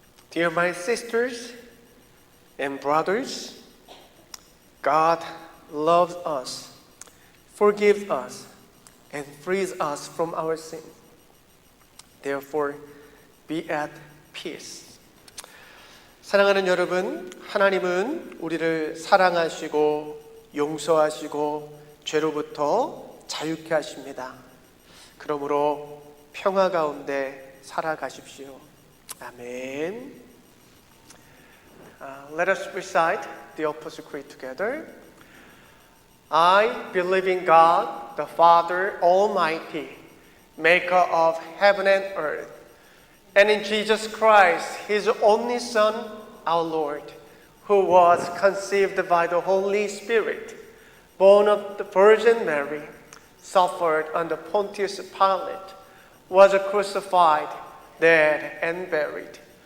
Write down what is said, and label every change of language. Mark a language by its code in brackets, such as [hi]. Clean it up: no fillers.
[en] Dear my sisters and brothers, God loves us, forgives us, and frees us from our sin. Therefore, be at peace. [ko] 사랑하는 여러분, 하나님은 우리를 사랑하시고 용서하시고 죄로부터 자유케 하십니다. 그러므로 평화 가운데 살아가십시오. 아멘. [en] Let us recite the Opus Creed together. I believe in God, the Father Almighty, maker of heaven and earth, and in Jesus Christ, His only Son, our Lord, who was conceived by the Holy Spirit, born of the Virgin Mary, suffered under Pontius Pilate, was crucified, dead, and buried.